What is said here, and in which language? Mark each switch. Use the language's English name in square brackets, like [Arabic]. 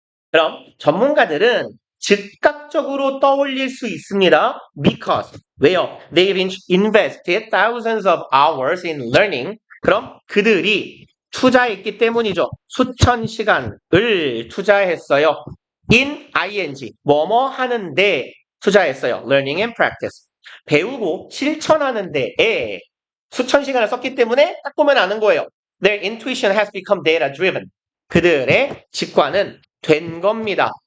[Korean] 그럼 전문가들은 즉각적으로 떠올릴 수 있습니다. Because 왜요? [English] They've invested thousands of hours in learning. [Korean] 그럼 그들이 투자했기 때문이죠. 수천 시간을 투자했어요. in ing 뭐뭐 하는데 투자했어요. [English] learning and practice. [Korean] 배우고 실천하는 데에 수천 시간을 썼기 때문에 딱 보면 아는 거예요. [English] Their intuition has become data driven. [Korean] 그들의 직관은 된 겁니다.